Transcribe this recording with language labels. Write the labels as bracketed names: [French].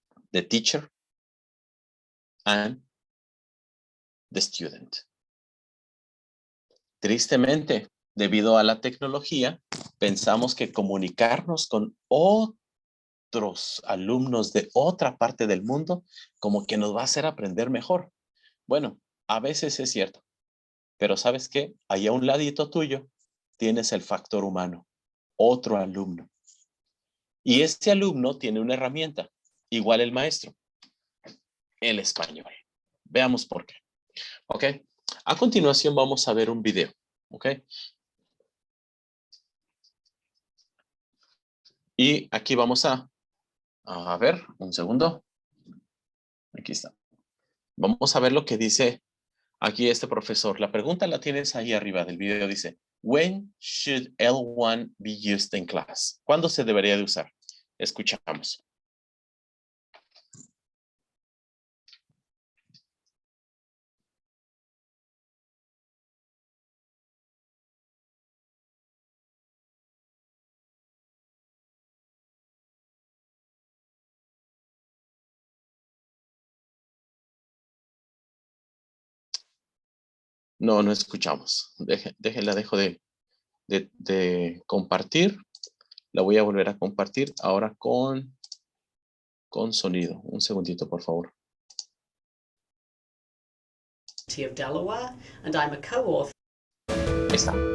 [English] The teacher and the student. [Spanish] Tristemente, debido a la tecnología, pensamos que comunicarnos con otros alumnos de otra parte del mundo como que nos va a hacer aprender mejor. Bueno, a veces es cierto, pero ¿sabes qué? Ahí a un ladito tuyo tienes el factor humano, otro alumno. Y este alumno tiene una herramienta, igual el maestro, el español. Veamos por qué. ¿Ok? A continuación vamos a ver un video. ¿Ok? Y aquí vamos a ver, un segundo. Aquí está. Vamos a ver lo que dice aquí este profesor. La pregunta la tienes ahí arriba del video. Dice, [English] when should L1 be used in class? [Spanish] ¿Cuándo se debería de usar? Escuchamos. No, no escuchamos. La dejo de compartir. La voy a volver a compartir ahora con sonido. Un segundito, por favor. [English] Of Delaware, and I'm a co-author. [Spanish] Ahí está.